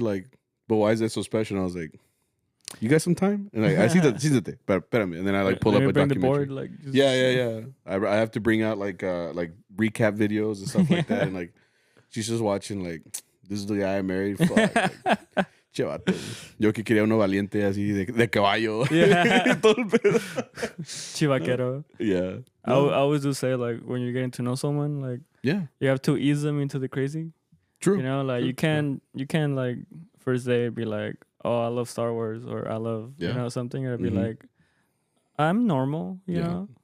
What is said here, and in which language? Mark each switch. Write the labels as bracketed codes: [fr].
[en] Like, but why is that so special? And I was like, "You got some time?" And like, I see the espérame, and then I like pull up a documentary. The board, like, yeah. I have to bring out like recap videos and stuff like that, and like she's just watching like. This is the guy I married. Fuck. Like, Chavato. [es] Yo que quería uno valiente así de caballo. [en] Yeah. Chivaquero. Yeah. I always do say like when you're getting to know someone, like you have to ease them into the crazy. True. You know, like you can't like first day be like, oh, I love Star Wars or I love you know something, or be like, I'm normal, you know.